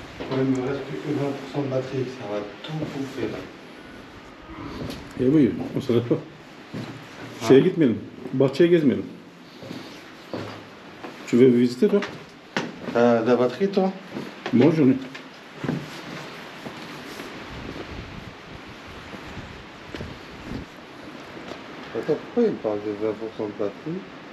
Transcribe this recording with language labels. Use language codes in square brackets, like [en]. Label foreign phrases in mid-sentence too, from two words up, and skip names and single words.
[fr] il me reste plus que 20% de batterie, ça va tout bouffer là. [tr] buyur. O sırada şeye gitmeyelim. Bahçeye gezmeyelim. [fr] Tu veux visiter toi? T'as de la batterie toi? Moi j'en ai. Attends, pourquoi il parle de 20% de batterie?